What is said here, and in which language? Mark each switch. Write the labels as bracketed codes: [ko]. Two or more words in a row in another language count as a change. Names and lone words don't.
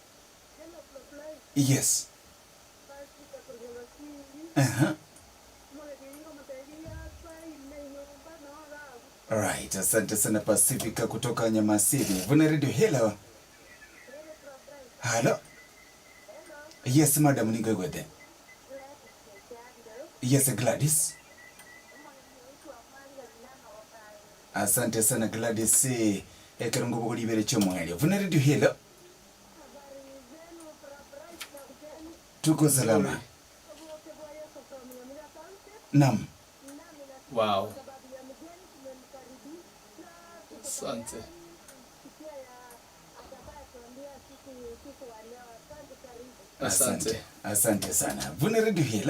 [en] Yes. [sw] Alright, asante sana Pacifica kutoka Nyamasiri. [en] Vuna radio hello. Hello. Yes, madam, [sw] ningewede. [en] Yes, Gladys. [sw] Asante sana Gladys. [guz] Ekerongo buguli bere chomwele. [sw] Vuna radio hello. Tuko salama. Nam. Wow. Asante. Asante sana. Vuna radio hello.